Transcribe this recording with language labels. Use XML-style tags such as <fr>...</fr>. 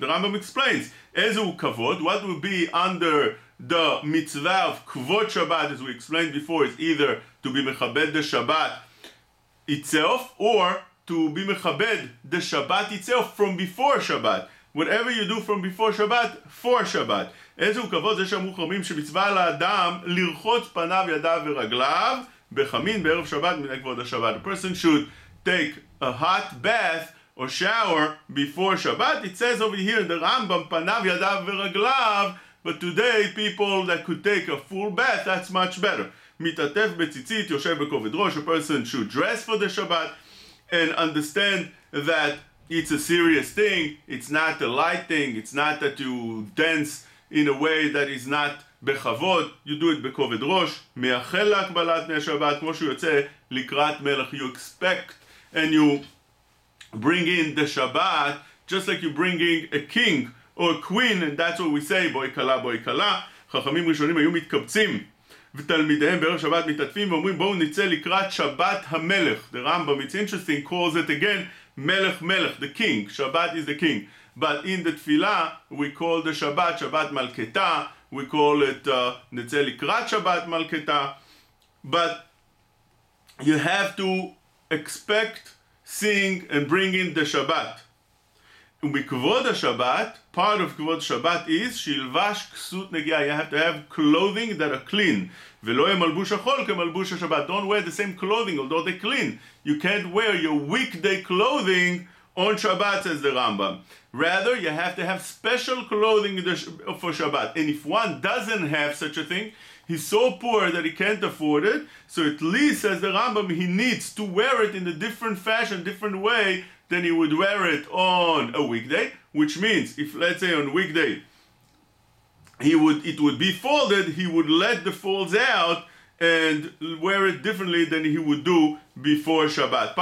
<en>The Rambam explains,</en> <he>Ezu kavod,</he> <en>what will be under the mitzvah of kavod Shabbat, as we explained before, is either to be mechabed the Shabbat itself, or to be mechabed the Shabbat itself from before Shabbat. Whatever you do from before Shabbat, for Shabbat.</en> <he>Ezu kavod, זה שאמרו חכמים שמצווה לאדם לרחוץ פניו ידיו ורגליו בחמין בערב שבת מן כבוד השבת.</he> <en>A person should take a hot bath or shower before Shabbat. It says over here in the Rambam,</en> <he>panav yadav v'raglav,</he> <en>but today people that could take a full bath, that's much better.</en> <he>Mitatef betzitzit, yoshev bekavod rosh.</he> <en>A person should dress for the Shabbat and understand that it's a serious thing. It's not a light thing. It's not that you dance in a way that is not בכבוד, you do it</en> <he>בכובד ראש, מייחל להקבלת פני שבת, כמו שהוא יוצא לקראת מלך,</he> <en>you expect and you bring in the Shabbat, just like you bringing a king or a queen, and that's what we say,</en> <he>בואי קלה, בואי קלה. חכמים ראשונים היו מתקבצים, ותלמידיהם בערב שבת מתעטפים ואומרים, בואו נצא לקראת שבת המלך.</he> <en>The Rambam, it's interesting, calls it again, מלך מלך, the king. Shabbat is the king. But in the tefillah, we call the Shabbat, Shabbat Malketa. We call it</en> <he>נצא לקראת Shabbat Malketa.</he> <en>But you have to expect, sing, and bring in the Shabbat.</en> <he>ובכבוד השבת,</he> <en>part of</en> <he>כבוד Shabbat is שילבש כסות נגיעה.</he> <en>You have to have clothing that are clean.</en> <he>ולא יהיה מלבוש החול כמלבוש השבת.</he> <en>Don't wear the same clothing, although they're clean. You can't wear your weekday clothing on Shabbat, says the Rambam. Rather, you have to have special clothing for Shabbat. And if one doesn't have such a thing, he's so poor that he can't afford it, so at least, says the Rambam, he needs to wear it in a different fashion, different way than he would wear it on a weekday, which means, if let's say on weekday, it would be folded, he would let the folds out and wear it differently than he would do before Shabbat.</en>